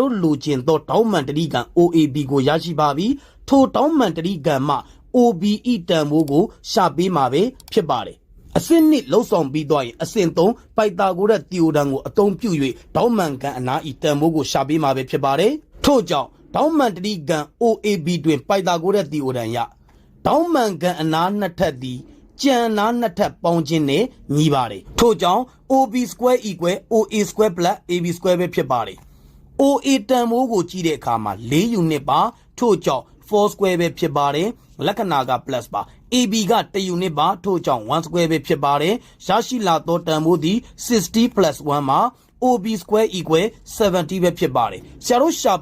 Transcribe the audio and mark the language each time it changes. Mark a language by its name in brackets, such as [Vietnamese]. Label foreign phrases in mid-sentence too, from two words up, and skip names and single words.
[Burmese] တို့လိုချင်သောဒေါက်မှန်တတိကံ OAB ကိုရရှိပါပြီထိုဒေါက်မှန်တတိကံမှ OBE တန်ဖိုးကိုရှာပေးမှာပဲဖြစ်ပါတယ်အဆင့်2လှုပ်ဆောင်ပြီးသွားရင်အဆင့်3ပိုက်တာဂိုရက်သီအိုဒံကိုအသုံးပြု၍ဒေါက်မှန်ကံအနာဤတန်ဖိုးကိုရှာပေးမှာပဲဖြစ်ပါတယ်ထို့ကြောင့်ဒေါက်မှန်တတိကံ OAB တွင်ပိုက်တာဂိုရက်သီအိုဒံရဒေါက်မှန်ကံအနာနှစ်ထပ်သည်ကျန်နာနှစ်ထပ်ပေါင်းခြင်းနဲ့ညီပါတယ်ထို့ကြောင့် [English] OB square equal OA square plus AB square [Burmese] ပဲဖြစ်ပါတယ် OA တန်ဖိုးကိုကြည့်တဲ့အခါမှာ4ယူနစ်ပါထို့ကြောင့်4 square ပဲဖြစ်ပါတယ်လက္ခဏာက plus ပါ AB က1ယူနစ်ပါထို့ကြောင့်1 square ပဲဖြစ်ပါတယ်ရရှိလာသောတန်ဖိုးသည်60 plus 1မှာ [English] OB square equal [Burmese] 70ပဲဖြစ်ပါတယ်ဆရာတို့ရှာ